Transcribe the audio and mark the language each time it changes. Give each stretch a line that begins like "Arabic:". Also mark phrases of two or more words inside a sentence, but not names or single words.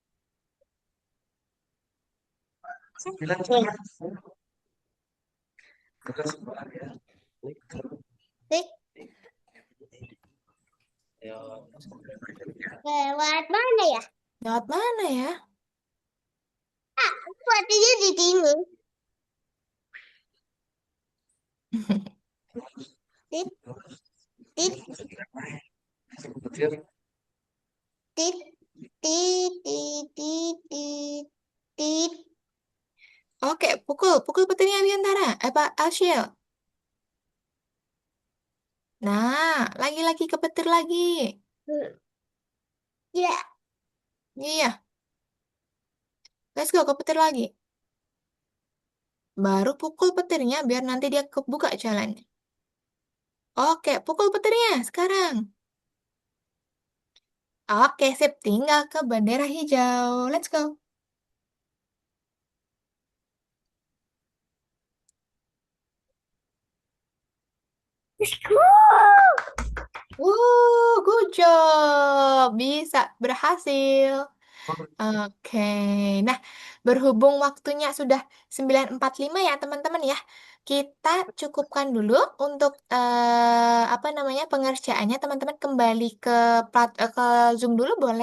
Indonesian: Sembilan, kita sebuah ya. Tik, Ayo, lewat mana ya? Lewat mana ya? Buatnya di sini. Tik, tik, petir. tik, tik, tik, tik, tik, tik. Oke, pukul petirnya Biantara. Pak Alshil. Nah, lagi-lagi kepetir lagi. Ya. Iya,
English: let's go
Indonesian: kepetir lagi. Baru pukul petirnya biar nanti dia kebuka jalannya. Oke, pukul petirnya sekarang. Oke, sip. Tinggal ke bendera hijau.
English: Let's go. Good job.
Indonesian: Bisa berhasil. Oke. Nah, berhubung waktunya sudah 9.45 ya, teman-teman ya. Kita cukupkan dulu untuk apa namanya pengerjaannya. Teman-teman kembali ke Zoom dulu boleh?